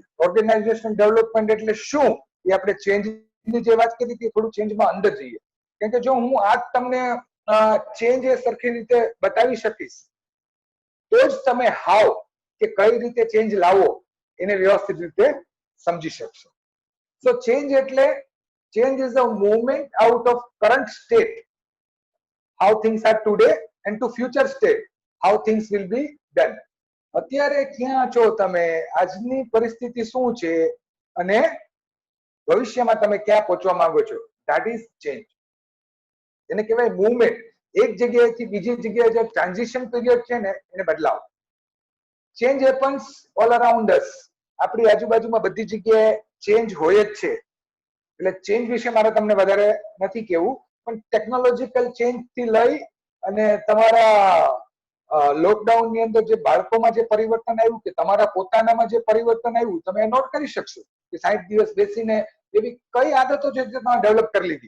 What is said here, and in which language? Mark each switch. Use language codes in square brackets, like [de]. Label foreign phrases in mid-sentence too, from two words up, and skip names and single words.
[en] organization development [gu] એટલે શું એ આપણે ચેન્જની જે વાત કરી હતી થોડું ચેન્જમાં અંદર જઈએ. કેમ કે જો હું આજ તમને ચેન્જ એ સરખી રીતે બતાવી શકીશ તો જ તમે હાવ કે કઈ રીતે ચેન્જ લાવવો એને વ્યવસ્થિત રીતે સમજી શકશો. [en] so change એટલે change is a movement out of current state, how things are today, and to future state, how things will be done. [gu] અત્યારે ક્યાં છો તમે, આજની પરિસ્થિતિ શું છે અને ભવિષ્યમાં તમે ક્યાં પહોંચવા માંગો છો, [en] that is change. [gu] એને કહેવાય મૂવમેન્ટ. એક જગ્યાએથી બીજી જગ્યાએ જે [en] transition period [gu] છે ને એને બદલાવ. [en] change happens all around us. [gu] આપણી આજુબાજુમાં બધી જગ્યાએ ચેન્જ હોય જ છે. એટલે ચેન્જ વિશે મારે તમને વધારે નથી કહેવું, પણ [en] technological change [gu] થી લઈ અને તમારા લોકડાઉન ની અંદર જે બાળકોમાં જે પરિવર્તન આવ્યું કે તમારા પોતાનામાં જે પરિવર્તન આવ્યું તમે નોટ કરી શકશો કે 60 દિવસ બેસીને એવી કઈ આદતો છે જે તમે ડેવલપ કરી લીધી.